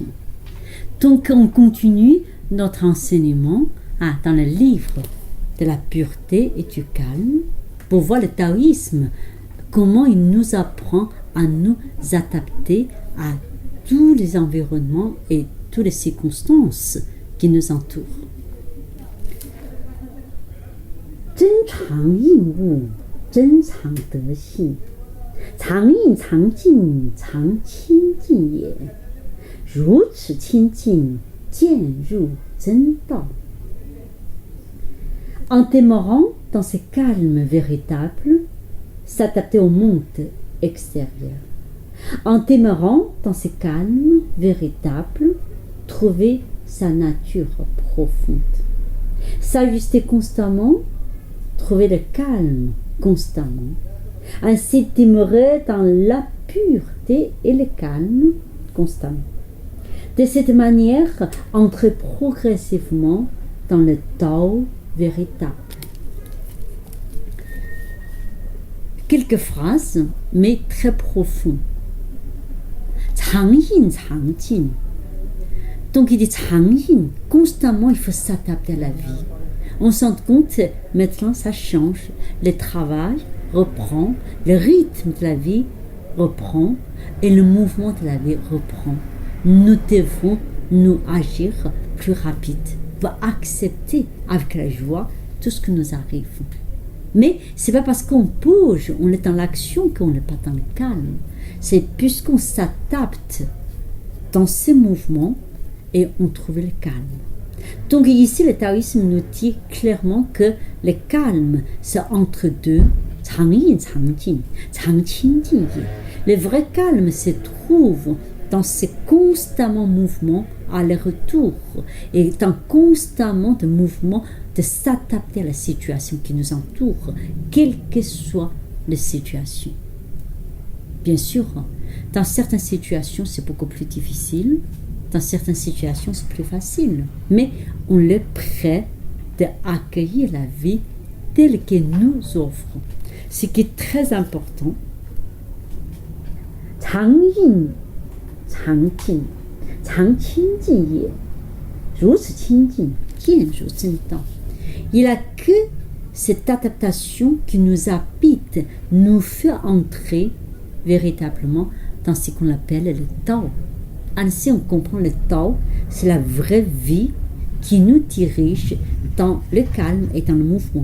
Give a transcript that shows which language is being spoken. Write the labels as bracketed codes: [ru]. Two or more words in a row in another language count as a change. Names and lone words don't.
[fr] Donc on continue notre enseignement dans le livre de la pureté et du calme pour voir le taoïsme, comment il nous apprend à nous adapter à tous les environnements et toutes les circonstances qui nous entourent. [zh] 真常应物，真常德性，常应常静，常清净也。如此清净，渐入真道。 [fr] En demeurant dans ce calme véritable, s'adapter au monde extérieur. En demeurant dans ce calme véritable, trouver sa nature profonde. S'ajuster constamment, trouver le calme constamment. Ainsi demeurer dans la pureté et le calme constamment. De cette manière, entrer progressivement dans le Tao véritable. Quelques phrases, mais très profondes. [zh] 常应常静. [fr] Donc il dit [zh] 常应, [fr] constamment il faut s'adapter à la vie. On se rend compte, maintenant ça change. Le travail reprend, le rythme de la vie reprend et le mouvement de la vie reprend. Nous devons nous agir plus rapide pour accepter avec la joie tout ce qui nous arrive. Mais c'est pas parce qu'on bouge, on est dans l'action qu'on n'est pas dans le calme. C'est puisqu'on s'adapte dans ces mouvements et on trouve le calme. Donc ici, le taoïsme nous dit clairement que le calme, c'est entre deux. [zh] 常应常静, 常清净也. [fr] Le vrai calme se trouve dans ce constamment mouvement aller-retour et dans constamment de mouvement de s'adapter à la situation qui nous entoure, quelle que soit la situation. Bien sûr, dans certaines situations, c'est beaucoup plus difficile. Dans certaines situations, c'est plus facile. Mais on est prêt d'accueillir la vie telle qu'elle nous offre. Ce qui est très important. [zh] 常应常静, 常清净也. 如此清净, 渐入真道. [fr] Il n'y a que cette adaptation qui nous habite, nous fait entrer véritablement dans ce qu'on appelle le Tao. Ainsi, on comprend le Tao, c'est la vraie vie qui nous dirige dans le calme et dans le mouvement.